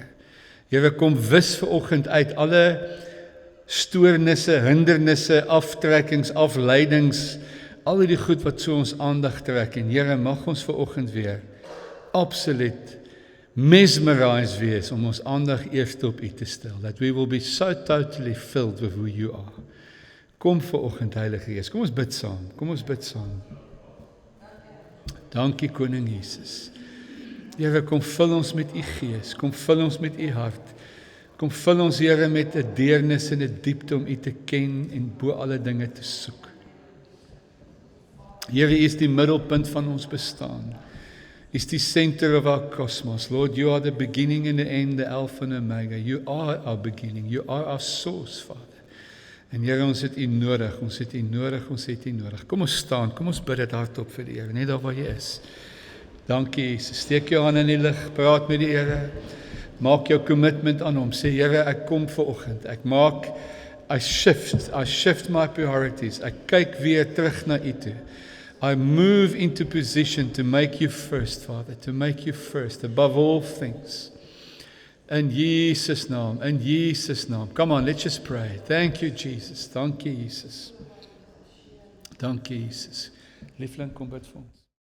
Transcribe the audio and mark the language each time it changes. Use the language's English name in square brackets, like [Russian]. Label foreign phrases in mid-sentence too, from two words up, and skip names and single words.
[Afrikaans] Here, kom wis vanoggend uit alle stoornisse, hindernisse, aftrekkings, afleidings, al die goed wat so ons aandag trek. En Here, mag ons vanoggend weer absoluut mesmerized wees om ons aandag eerst op U te stel. [English] That we will be so totally filled with who You are. [Afrikaans] Kom vanoggend, Heilige Gees. Kom ons bid saam. Kom ons bid saam. Dankie Koning Jesus. Here, kom vul ons met U Gees. Kom vul ons met U hart. Kom vul ons, Here, met 'n deernis en 'n diepte om U te ken en bo alle dinge te soek. Here, U is die middelpunt van ons bestaan. [English] Is the center of our cosmos. Lord, You are the beginning and the end, the Alpha and Omega. You are our beginning. You are our source, Father. [Afrikaans] En Here, ons het U nodig, ons het U nodig, ons het U nodig. Kom ons staan, kom ons bid dit hardop vir die Here, net daar waar jy is. Dankie Jesus, steek jou hand in die lig, praat met die Here, maak jou commitment aan hom, sê Here, ek kom vanoggend, [English] I shift my priorities, [Afrikaans] ek kyk weer terug na U toe. [English] I move into position to make you first, Father, to make you first, above all things. [Afrikaans] In Jesus' naam, in Jesus' naam. [English] Come on, let's just pray. Thank you, [Afrikaans] Jesus. Dankie, Jesus. Dankie, Jesus. Liefling, kom bid vir ons.